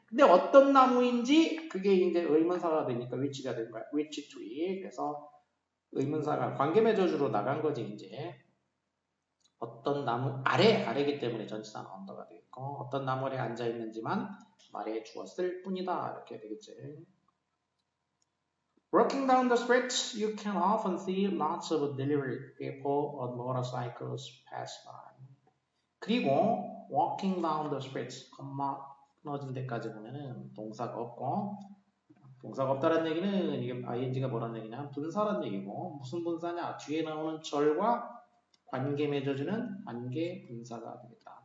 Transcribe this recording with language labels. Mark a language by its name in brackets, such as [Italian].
[Korean] 근데 어떤 나무인지 그게 이제 의문사가 되니까 which가 된 거야. which tree. 그래서 의문사가 관계매저주로 나간 거지 이제. 어떤 나무 아래이기 때문에 전치사는 under가 되겠고 어떤 나무 아래에 앉아 있는지만 말해 주었을 뿐이다 이렇게 되겠지. [English] Walking down the street, you can often see lots of delivery people on motorcycles pass by. [Korean] 그리고 [English] walking down the street, [Korean] 끊어진 데까지 보면은 동사가 없고 동사가 없다는 얘기는 이게 ing가 뭐라는 얘기냐? 분사라는 얘기고 무슨 분사냐? 뒤에 나오는 절과 관계 맺어주는 관계 분사가 되겠다.